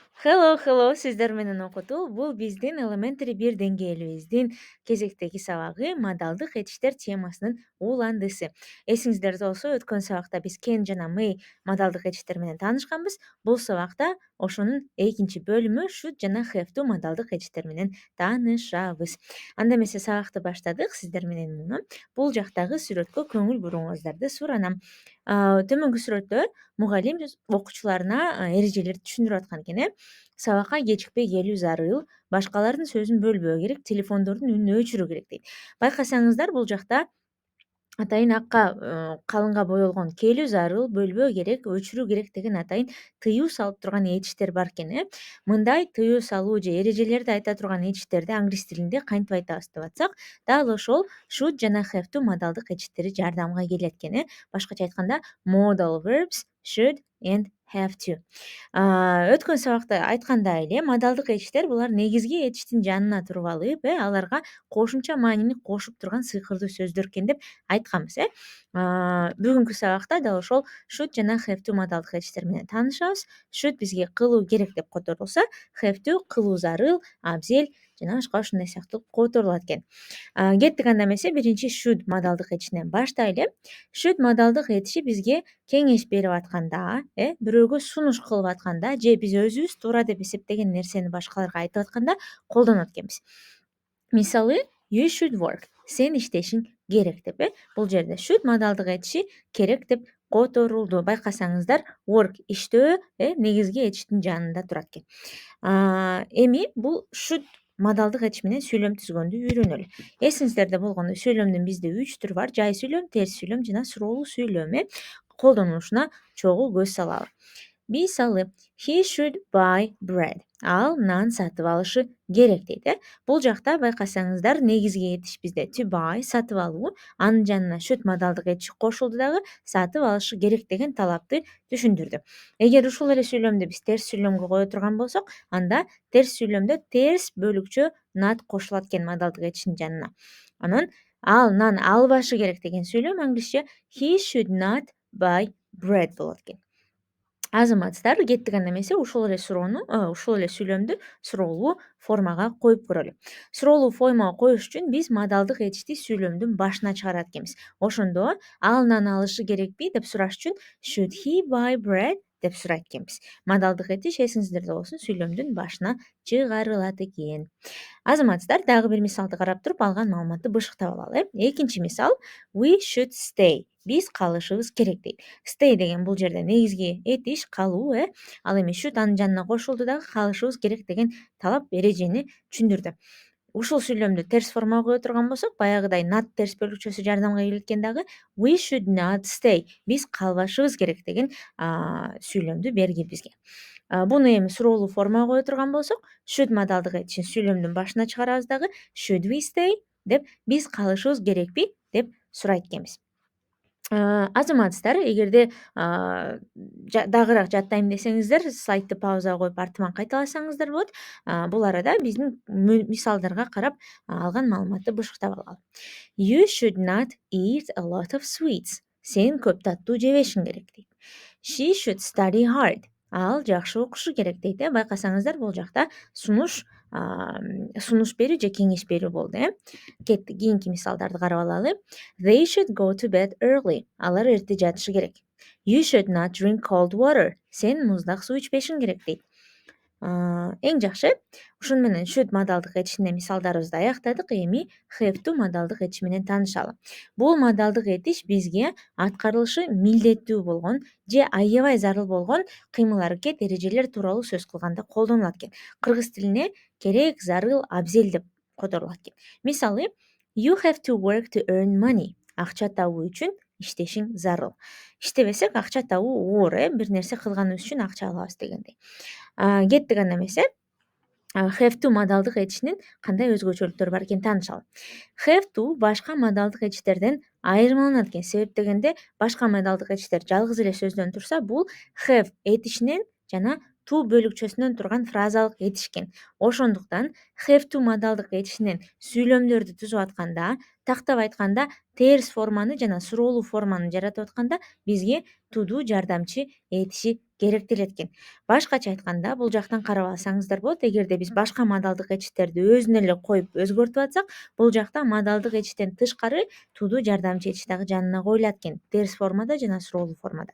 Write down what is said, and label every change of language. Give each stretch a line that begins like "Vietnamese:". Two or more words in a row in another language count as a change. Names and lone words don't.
Kyrgyz: Hello, сиздер менен окутуу. Бул биздин Elementary 1 деңгээлибиздин кезектеги сабагы модалдык этиштер темасынын уландысы. Эсиңиздерде болсо өткөн сабакта биз Ken жана May модалдык этиштер менен таанышканбыз. Бул сабакта ошонун экинчи бөлүмү should жана
English: have to
Kyrgyz: модалдык этиштер менен таанышабыз. Анда эмесе сабакты баштадык. Сиздер менен муну бул жактагы сүрөткө көңүл буруңуңуздарды суранам. Төмөнкү сүрөттө мугалим окуучуларына эрежелерди түшүндүрүп аткан экен. Сабакка кечикпей келүү зарыл, башкалардын сөзүн бөлбөө керек, телефондордун үнүн өчүрүү керек дейт. Байкасаңыздар, бул жакта атайын акка калыңга боелгон келүү зарыл, бөлбөө керек, өчүрүү керек деген атайын тыюу салып турган этиштер бар экен. Мындай тыюу салуу же эрежелерди айта турган этиштерди англис тилинде кантип айтабыз деп атсак, дал ошол should жана
English: have to
Kyrgyz: модалдык этиштери жардамга келет экен. Башкача айтканда
English: modal verbs should and have to.
Kyrgyz: Өткөн сабакта айткандай эле модалдык этиштер булар негизги этиштин жанына туруп алып, аларга кошумча маанини кошуп турган сыйкырдуу сөздөр экен деп айтканбыз. Бүгүнкү сабакта дал ошол should жана
English: have to
Kyrgyz: модалдык этиштер менен таанышабыз. Should бизге кылуу керек деп которулса,
English: have to
Kyrgyz: кылуу зарыл, абзел жана башка ушундай сыяктуу которулат экен. Кеттик анда эмесе биринчи should модалдык этишинен баштайлы. Should модалдык этиши бизге кеңеш берип атканда, бирөөгө сунуш кылып атканда же биз өзүбүз туура деп эсептеген нерсени башкаларга айтып атканда колдонот экенбиз. Мисалы,
English: you should work.
Kyrgyz: Сен иштешиң керек деп. Бул жерде should модалдык этиши керек деп которулду. Байкасаңыздар, work иштөө негизги этиштин жанында турат экен. Эми бул should модалдык этиш менен сүйлөм түзгөндү үйрөнөлү. Эсиңиздерде болгондой сүйлөмдүн бизде 3 түрү бар: жай сүйлөм, терс сүйлөм жана суроолуу сүйлөм. Колдонулушуна чогуу көз салалы. Мисалы,
English: he should buy bread.
Kyrgyz: Ал нан сатып алышы керек дейт. Бул жакта байкасаңыздар, негизги этиш бизде
English: to buy,
Kyrgyz: сатып алуу, анын жанына should модалдык этиши кошулду дагы сатып алышы керек деген талапты түшүндүрдү. Эгер ушул эле сүйлөмдү биз терс сүйлөмгө кое турган болсок, анда терс сүйлөмдө терс бөлүкчө not кошулат экен модалдык этиштин жанына. Анан ал нан албашы керек деген сүйлөм англисче
English: he should not buy bread
Kyrgyz: болот экен. Азаматсыздар, кеттик анда эмесе ушул эле сүйлөмдү суроолуу формага коюп көрөлү. Суроолуу формага коюш үчүн биз модалдык этишти сүйлөмдүн башына чыгарат экенбиз. Ошондо ал нан алышы керекпи деп сураш үчүн
English: should he buy bread
Kyrgyz: деп сурайт экенбиз. Модалдык этиш эсиңиздерде болсун, сүйлөмдүн башына чыгарылат экен. Азаматсыздар, дагы бир мисалды карап туруп алган маалыматты бышыктап алалы. Экинчи мисал,
English: we should stay.
Kyrgyz: Биз калышыбыз керек дейт. Stay деген бул жерде негизги этиш калуу. Ал эми should анын жанына кошулду дагы калышыбыз керек деген талап, эрежени түшүндүрдү. Ушул сүйлөмдү терс формага кое турган болсок, баягыдай not терс бөлүкчөсү жардамга келет экен дагы.
English: We should not stay.
Kyrgyz: Биз калбашыбыз керек деген сүйлөмдү бергиле бизге. Буну эми суроолуу формага кое турган болсок, should модалдык этишин сүйлөмдүн башына чыгарабыз дагы.
English: Should we stay
Kyrgyz: деп биз калышыбыз керекпи деп сурайт экенбиз. Азаматсыздар, эгерде дагыраак жаттайм десеңиздер, слайдты паузага коюп артыман кайталасаңыздар болот. Бул арада биздин мисалдарга карап алган маалыматты бышыктап алалы.
English: You should not eat a lot of sweets.
Kyrgyz: Сен көп таттуу жебешиң керек дейт.
English: She should study hard.
Kyrgyz: Ал жакшы окушу керек дейт. Байкасаңыздар, бул жакта сунуш берүү же кеңеш берүү болду. Кеттик, кийинки мисалдарды карап алалы.
English: They should go to bed early.
Kyrgyz: Алар эрте жатышы керек.
English: You should not drink cold water.
Kyrgyz: Сен муздак суу ичпешиң керек дейт. Эң жакшы, ушун менен should модалдык этишине мисалдарыбызды аяктадык. Эми
English: have to
Kyrgyz: модалдык этиши менен таанышалы. Бул модалдык этиш бизге аткарылышы милдеттүү болгон же аябай зарыл болгон кыймыл-аракет, эрежелер тууралуу сөз кылганда колдонулат экен. Кыргыз тилине керек, зарыл, абзел деп которулат экен. Мисалы,
English: you have to work to earn money.
Kyrgyz: Акча табуу үчүн иштешиң зарыл. Иштебесек акча табуу оор. Бир нерсе кылганыбыз үчүн акча алабыз дегендей. Кеттик анда эмесе
English: have to
Kyrgyz: модалдык этишинин кандай өзгөчөлүктөрү бар экенин таанышалы.
English: Have to
Kyrgyz: башка модалдык этиштерден айырмаланат экен. Себеп дегенде, башка модалдык этиштер жалгыз эле сөздөн турса, бул have этишинен жана to бөлүкчөсүнөн турган фразалык этиш экен. Ошондуктан
English: have to
Kyrgyz: модалдык этишинен сүйлөмдөрдү түзүп атканда, тактап айтканда, терс форманы жана суроолуу форманы жаратып атканда бизге to'ду жардамчы этиши керектелет экен. Башкача айтканда, бул жактан карап алсаңыздар болот. Эгерде биз башка модалдык этиштерди өзүнө эле коюп өзгөртүп атсак, бул жакта модалдык этиштен тышкары туудуу жардамчы этиш дагы жанына коюлат экен, терс формада жана суроолуу формада.